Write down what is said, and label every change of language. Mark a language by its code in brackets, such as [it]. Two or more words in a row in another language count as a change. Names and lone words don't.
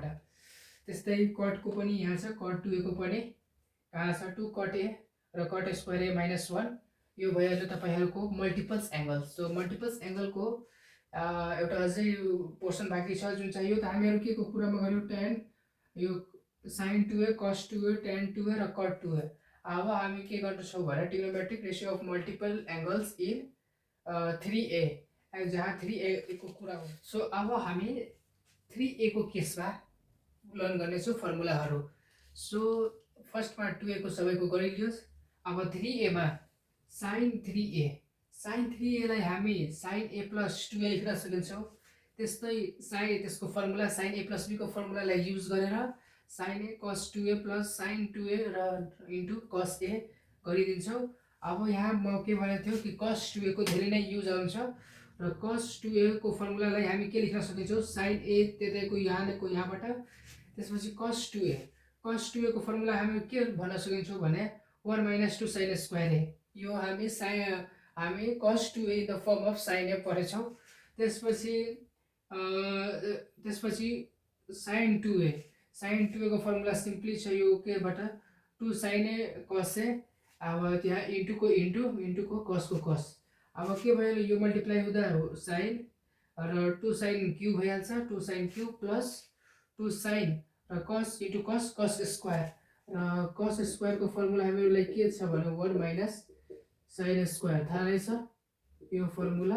[ne] त्यस्तै कटको पनि यहाँ छ, कट 2a को पनि कहाँ छ 2 कट a र [en] cot square a minus 1 [ne] यो भइहाल्यो तपाईहरुको [en] multiples angle. [ne] सो मल्टिपल्स एंगलको एउटा अझै पोर्सन बाँकी छ जुन चाहिँ यो त हामीहरु के को कुरामा गर्यो tan यो [en] sin 2a cos 2a tan 2a र cot 2a। [ne] अब हामी के गर्छौं भने [en] trigonometric ratio of multiple angles in [ne] 3a जहाँ 3a को कुरा हो। सो अब हामी 3a को केसमा लर्न गर्नेछौं फर्मुलाहरु। सो फर्स्टमा 2a को सबैको गरिलियोस्। अब 3a मा sin 3a लाई हामी [en] sin a plus 2a [ne] लेख्न सकिन्छौं। त्यस्तै त्यसको फर्मुला [en] sin a plus b [ne] को फर्मुलालाई युज गरेर [en] sin a cos 2a plus sin 2a [ne] र [en] into cos a [ne] गरिदिन्छौं। अब यहाँ म के भनेको थियो कि cos 2a को धेरै नै युज आउँछ र cos 2a को फर्मुलालाई हामी के लेख्न सकिन्छौं sin a त्यतैको यहाँबाट। त्यसपछि cos 2a को फर्मुला हामी के भन्न सकिन्छौं भने [en] 1 minus 2 sin square a. [ne] यो हामी [en] cos 2a in the form of sin a [ne] पढेछौं। त्यसपछि sin 2a को फर्मुला सिम्पली छ यो केबाट [en] 2 sin a cos a, [ne] अब त्यहाँ इन्टु को cos को cos। अब के भयो यो मल्टिप्लाई हुँदा sin र [en] 2 sin cube [ne] भइहाल्छ, [en] 2 sin cube plus 2 sin [ne] र [en] cos into cos square [ne] र [en] cos square [ne] को फर्मुला हामीलाई के छ भने [en] 1 minus sin square [ne] थाहा नै छ यो फर्मुला।